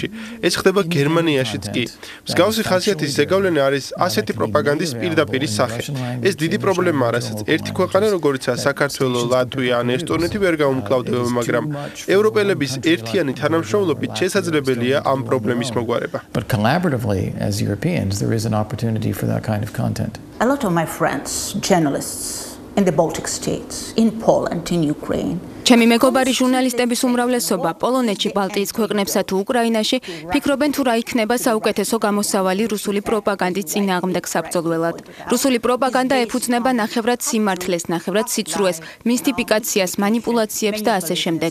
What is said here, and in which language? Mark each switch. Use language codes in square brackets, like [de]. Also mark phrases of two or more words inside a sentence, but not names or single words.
[ka] ეს ხდება გერმანიაშიც კი. მსგავსი ხასიათის ზეგავლენა არის ასეთი პროპაგანდის პირდაპირი სახე. ეს დიდი პრობლემაა, რასაც ერთი ქვეყანა, როგორიცაა საქართველო, ლატვია ან ესტონეთი ვერ გაუმკლავდება, მაგრამ ევროპელების ერთიანი თანამშრომლობით შესაძლებელია ამ პრობლემის მოგვარება. [en] But collaboratively, as Europeans, there is an opportunity for that kind of content. A lot of my friends, journalists in the Baltic states, in Poland, in Ukraine, [ka] ჩემი მეგობარი ჟურნალისტების უმრავლესობა პოლონეთში, ბალტიის ქვეყნებსა თუ უკრაინაში ფიქრობენ თუ რა იქნება საუკეთესო გამოსავალი რუსული პროპაგანდის წინააღმდეგ საბრძოლველად. რუსული პროპაგანდა ეფუძნება ნახევრად სიმართლეს, ნახევრად სიცრუეს, მისტიფიკაციას, манипуляციებს და ასე შემდეგ.